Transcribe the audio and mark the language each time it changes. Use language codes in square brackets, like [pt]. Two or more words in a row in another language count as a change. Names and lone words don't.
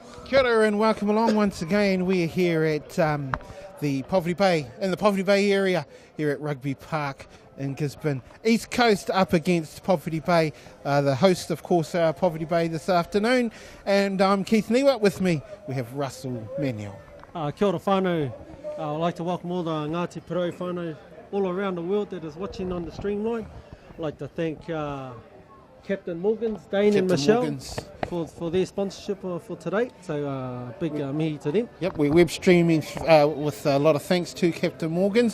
[mi] Kia ora [en] and welcome along once again. We're here at the Poverty Bay, in the Poverty Bay area, here at Rugby Park in Gisborne. East Coast up against Poverty Bay. The host, of course, are Poverty Bay this afternoon. And I'm Keith Niwa. With me, we have Russell Manuel. [mi] Kia ora whānau. [en] I'd like to welcome all the Ngāti Porou whānau all around the world that is watching on the streamline. I'd like to thank Captain Morgans, Dane and Michelle for their sponsorship for today. So big mihi to them. Yep, we're web streaming with a lot of thanks to Captain Morgans.